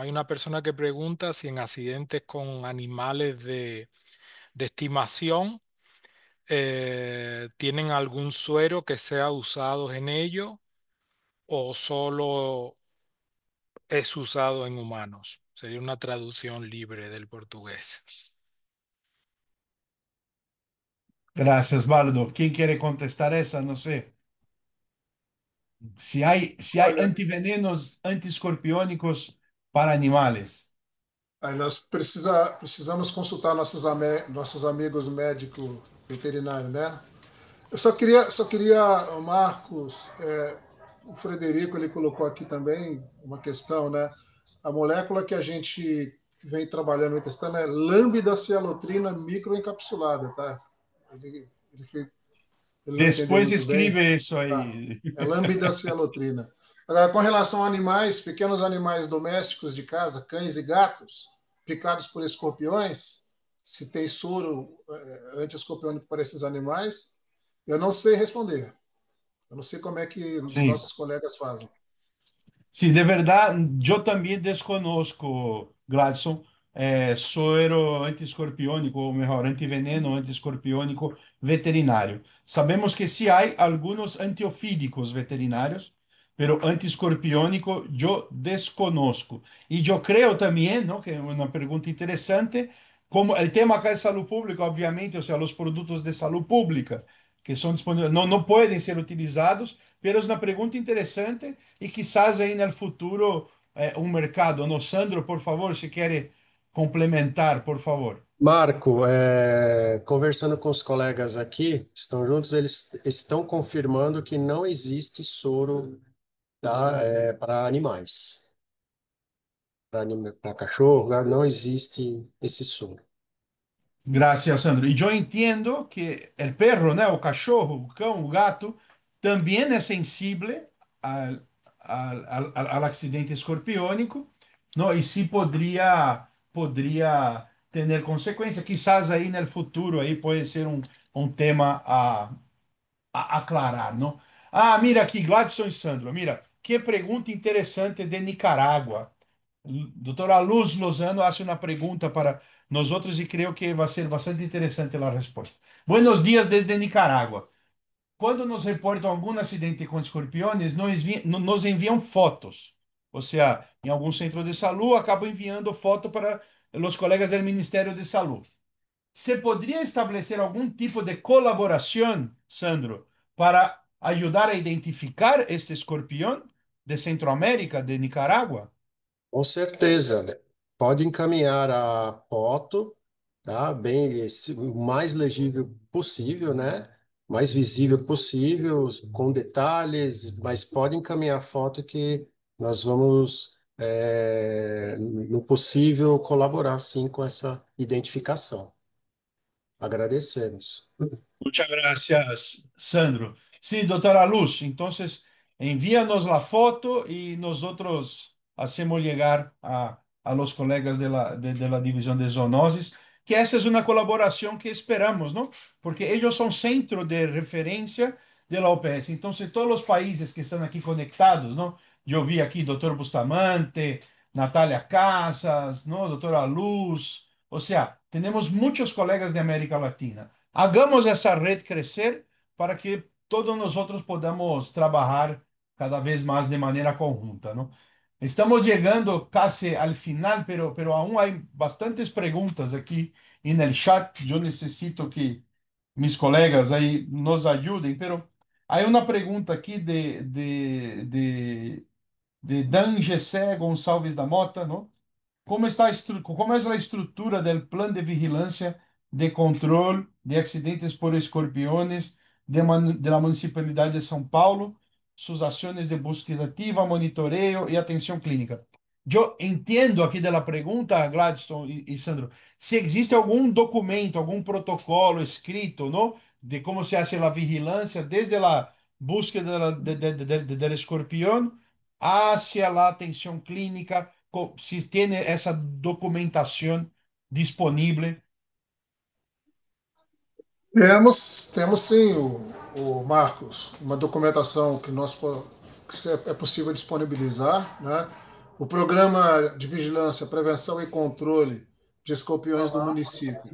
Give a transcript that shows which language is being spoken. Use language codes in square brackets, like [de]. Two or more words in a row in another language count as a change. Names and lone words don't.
[es] Hay una persona que pregunta si en accidentes con animales de estimación tienen algún suero que sea usado en ello o solo es usado en humanos. Sería una traducción libre del portugués. Gracias, Baldo. ¿Quién quiere contestar esa? No sé. Si hay [pt] Olha, [es] antivenenos antiescorpiónicos para animales. [pt] aí nós precisamos consultar nossos amigos médicos veterinários, né? Eu só queria, Marcos, o Frederico ele colocou aqui também uma questão, né? A molécula que a gente vem trabalhando no intestino é lambda-cialotrina microencapsulada, tá? Ele, ele não entendeu [es] Después [pt] muito bem. [es] escribe eso [pt] Tá. [es] ahí. [pt] É lambda-cialotrina. Agora, com relação a animais, pequenos animais domésticos de casa, cães e gatos, picados por escorpiões, se tem soro anti-escorpiônico para esses animais, eu não sei responder. Eu não sei como é que os [es] Sí. [pt] nossos colegas fazem. [es] Sí, de verdad, yo también desconozco, Gladson, suero antiescorpiónico, o mejor, antiveneno antiescorpiónico veterinario. Sabemos que sí hay algunos antiofídicos veterinarios, pero antiescorpiónico yo desconozco. Y yo creo también, ¿no? Que es una pregunta interesante, como el tema acá es salud pública, obviamente, o sea, los productos de salud pública que son disponibles no pueden ser utilizados, pero es una pregunta interesante y quizás ahí en el futuro un mercado. No, Sandro, por favor, si quiere complementar, por favor. [pt] Marco, conversando com os colegas aqui, estão juntos, eles estão confirmando que não existe soro, tá, para animais. Para cachorro, não existe esse soro. [es] Gracias, Sandro. Y yo entiendo que el perro, ¿no? [pt] O cachorro, o cão, o gato, [es] también es sensible al accidente escorpiónico, ¿no? Y sí podría tener consecuencias. Quizás ahí en el futuro ahí puede ser un tema a aclarar, ¿no? [pt] Ah, mira aqui, Gladson e Sandro, mira, que pergunta interessante de Nicarágua. Doutora Luz Lozano hace uma pergunta para nós outros e creio que vai ser bastante interessante a resposta. [es] Buenos dias desde Nicarágua. [pt] Quando nos reportam algum acidente com escorpiões, nos enviam fotos. Ou seja, em algum centro de saúde, acabam enviando foto para os colegas do Ministério de Saúde. [es] ¿Se podría establecer algún tipo de colaboración, Sandro, para ayudar a identificar este escorpión de Centroamérica, de Nicaragua? [pt] Com certeza, pode encaminhar a foto, tá? Bem, o mais legível possível, né? Mais visível possível, com detalhes, mas pode encaminhar a foto que nós vamos, no possível, colaborar sim com essa identificação. Agradecemos. [es] Muchas gracias, Sandro. Sí, doctora Luz, entonces envíanos la foto y nosotros hacemos llegar a los colegas de la división de zoonosis, que esa es una colaboración que esperamos, ¿no? Porque ellos son centro de referencia de la OPS. Entonces, todos los países que están aquí conectados, ¿no? Yo vi aquí doctor Bustamante, Natalia Casas, ¿no? Doctora Luz. O sea, tenemos muchos colegas de América Latina. [pt] Hagamos essa rede crescer para que todos nós podamos trabalhar cada vez mais de maneira conjunta, não? Estamos chegando quase ao final, [es] pero aún [pt] há bastantes perguntas aqui no chat. Eu necessito que [es] mis colegas [pt] aí nos ajudem, pero há uma pergunta aqui de Dan Gessé Gonçalves da Mota, não? [es] ¿Cómo es la estructura del plan de vigilancia de control de accidentes por escorpiones de la Municipalidad de São Paulo, sus acciones de búsqueda activa, monitoreo y atención clínica? Yo entiendo aquí de la pregunta, Gladstone y Sandro, si existe algún documento, algún protocolo escrito, ¿no? De cómo se hace la vigilancia desde la búsqueda del escorpión hacia la atención clínica, si tiene esa documentación disponible. [pt] Temos sim, o Marcos, uma documentação que é possível disponibilizar, né? O programa de vigilância, prevenção e controle de escorpiões do município.